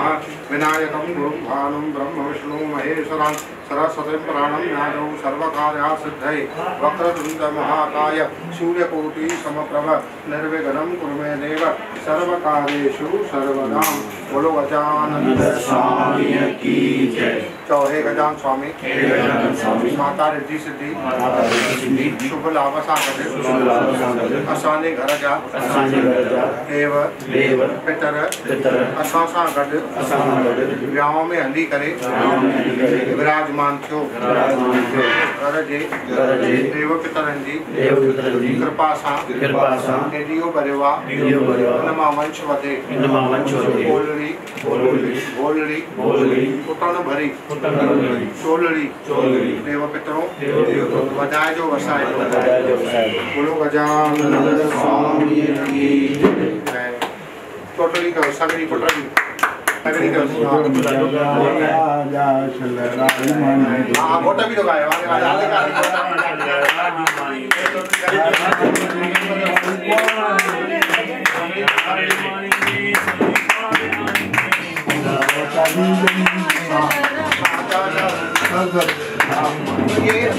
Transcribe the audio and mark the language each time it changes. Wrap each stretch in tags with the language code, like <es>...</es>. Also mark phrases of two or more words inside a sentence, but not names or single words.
<sa>विनायकं गुरुं भानुं ब्रह्म विष्णु महेश्वरं सरस्वतीं प्राणं ज्ञानौ सर्वकार्यसिद्धये वक्रतुण्ड महाकाय सूर्यकोटि समप्रभ निर्विघ्नं कुरु मे देव सर्वकार्येषु सर्वदा।</sa> <hi>बोलो गजानन स्वामी की जय।</hi> <sd>चौहे गजान स्वामी माता रिद्धि सिद्धि शुभ लाभ सागरे असाने घर जा देव पितर असां सां गॾु वियांव में हली करे विराजमान थियो घर जे देव पितरनि जी कृपा सां ॾियो बरिवा हिन मां वंश वधे भोलड़ी कुटण भरी चोलड़ी देव पितरों वधाए जो वसाए</sd> <hi>बोलो गजानन स्वामी की जय। टोटली करो सगड़ी टोटली सगड़ी करो हाँ मोटा भी तो गाए ये</hi>